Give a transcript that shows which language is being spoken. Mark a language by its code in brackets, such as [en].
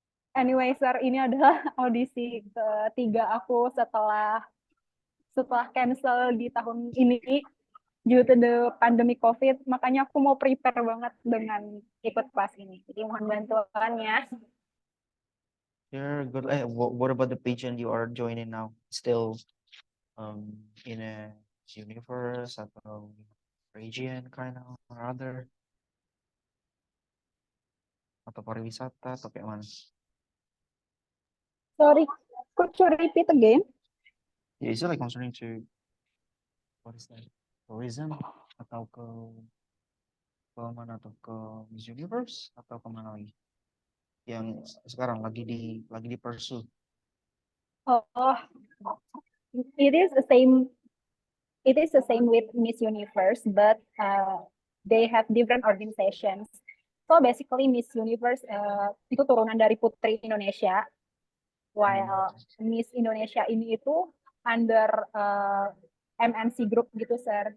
[id] Anyway, sir, ini adalah audisi ketiga aku setelah cancel di tahun ini [en] due to the pandemic COVID. [id] Makanya aku mau prepare banget dengan ikut kelas ini. Jadi mohon bantuannya. [en] You're good. What about the pageant you are joining now? Still in a universe atau region kind of or other? [id] Atau pariwisata atau kayak mana? [en] Sorry, could you repeat again? Yeah, is it like concerning to what is that? [id] Tourism atau ke mana atau ke Miss Universe atau ke mana lagi? Yang sekarang lagi di pursue. [en] Oh, it is the same. It is the same with Miss Universe, but they have different organizations. So basically, [id] Miss Universe itu turunan dari Putri Indonesia, while Miss Indonesia ini itu under MNC Group gitu, sir.